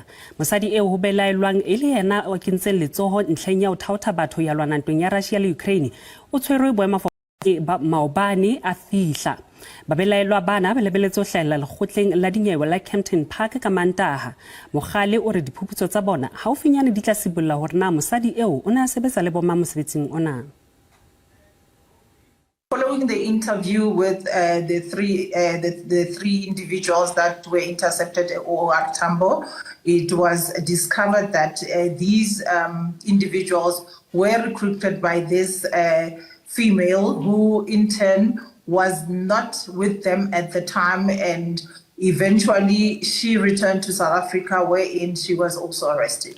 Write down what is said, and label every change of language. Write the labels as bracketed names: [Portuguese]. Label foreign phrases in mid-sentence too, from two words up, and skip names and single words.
[Southern Sotho] Mosadi eo ho belaelwang e le yena o kentse letsoho ntlheng ya ho thaotha batho ya lwana ntweng ya Russia le Ukraine o tshwerwe boemafofane ba maobane a fihla. Babelaelwa bana ba lebeletse ho hlahella lekgotleng la dinyewe la Kempton Park ka Mantaha. Mogale o re diphuputso tsa bona haufinyane di tla sibolla hore na mosadi eo o ne a sebetsa le bomang mosebetsing ona. [English] Following the interview with the three individuals that were intercepted at OR Tambo, it was discovered that these individuals were recruited by this female who in turn was not with them at the time, and eventually she returned to South Africa wherein she was also arrested.